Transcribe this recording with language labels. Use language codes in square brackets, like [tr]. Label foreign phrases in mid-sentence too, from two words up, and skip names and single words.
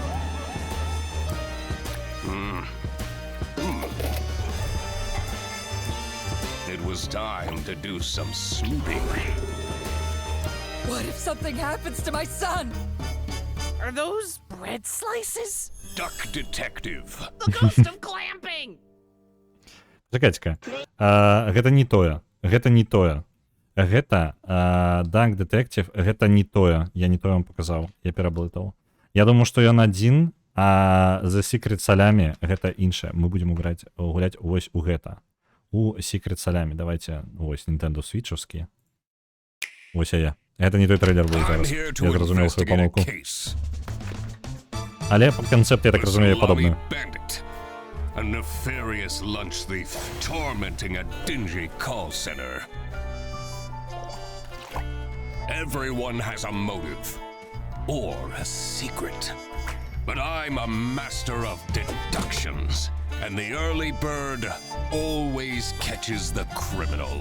[en] It was time to do some snooping. What if something happens to my son? Are those bread slices? Duck Detective. The ghost of clamping! [be] Чакайце-ка. Гэта не тое. Гэта не тое. Гэта Duck Detective, гэта не тое. Я не тое вам показаў. Я пераблытаў. Я думаю, што ён адзін, а The Secret Salami гэта іншае. Мы будзем гуляць вось у гэта. У Secret Salami. Давайте, вось Nintendo Switch-овскі. Вось я. Гэта не той трейлер быў зараз. Я зразумеў сваю памылку. Але канцэпт, я так разумею, падобны. [en] A nefarious lunch thief tormenting a dingy call center. Everyone has a motive or a secret. But I'm a master of deductions, and the early bird always catches the criminal.